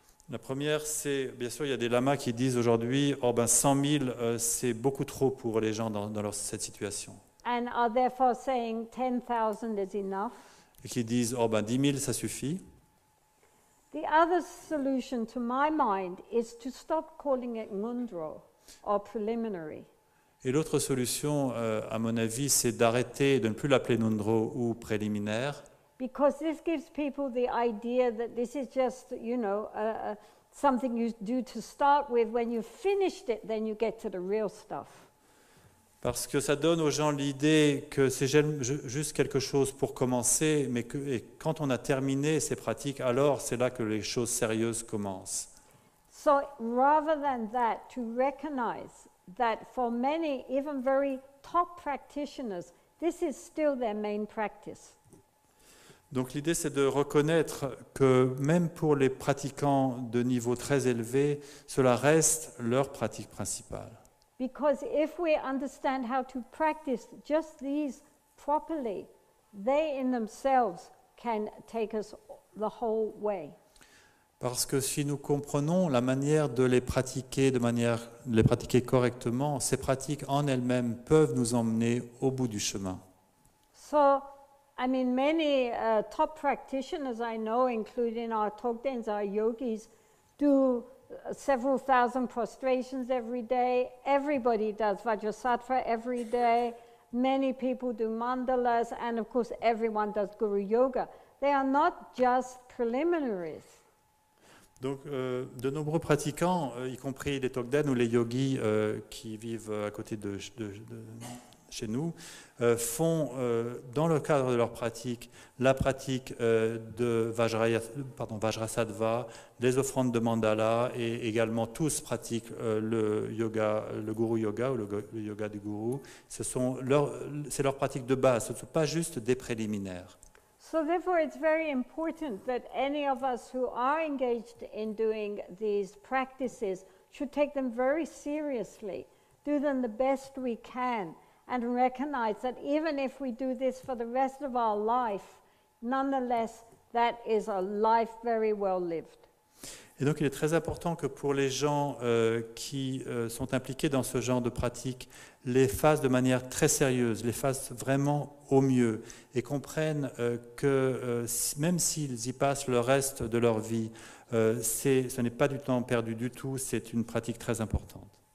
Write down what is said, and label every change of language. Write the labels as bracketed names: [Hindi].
[French] La première, c'est, bien sûr, il y a des lamas qui disent aujourd'hui, 100 000, c'est beaucoup trop pour les gens dans cette situation. [English] And are therefore saying 10,000 is enough. [French] Et qui disent, 10 000, ça suffit. [English] The other solution, to my mind, is to stop calling it mundro or preliminary. [French] Et l'autre solution, à mon avis, c'est d'arrêter, de ne plus l'appeler Nundro ou préliminaire. [English] Because this gives people the idea that this is just, something you do to start with. When you've finished it, then you get to the real stuff. [French] Parce que ça donne aux gens l'idée que c'est juste quelque chose pour commencer, mais quand on a terminé ces pratiques, alors c'est là que les choses sérieuses commencent. [English] So rather than that, to recognize that for many, even very top practitioners, this is still their main practice. [French] Donc l'idée, c'est de reconnaître que même pour les pratiquants de niveau très élevé, cela reste leur pratique principale. [English] Because if we understand how to practice just these properly, they in themselves can take us the whole way. [French] Parce que si nous comprenons la manière de les pratiquer, de les pratiquer correctement, ces pratiques en elles-mêmes peuvent nous emmener au bout du chemin. [English] So, many top practitioners I know, including our Togdens, our yogis, do several thousand prostrations every day. Everybody does Vajrasattva every day. Many people do mandalas, and of course everyone does Guru Yoga. They are not just preliminaries. [French] Donc, de nombreux pratiquants, y compris les Togden ou les yogis qui vivent à côté de chez nous, font, dans le cadre de leur pratique, la pratique de Vajrasattva, les offrandes de mandala, et également tous pratiquent le yoga, le Guru Yoga ou le yoga du Guru. C'est leur pratique de base, ce ne sont pas juste des préliminaires. [English] So therefore it's very important that any of us who are engaged in doing these practices should take them very seriously, do them the best we can, and recognize that even if we do this for the rest of our life, nonetheless, that is a life very well lived. [French] Et donc il est très important que pour les gens qui sont impliqués dans ce genre de pratique, les fassent de manière très sérieuse, les fassent vraiment au mieux et comprennent que même s'ils y passent le reste de leur vie, ce n'est pas du temps perdu du tout, c'est une pratique très importante.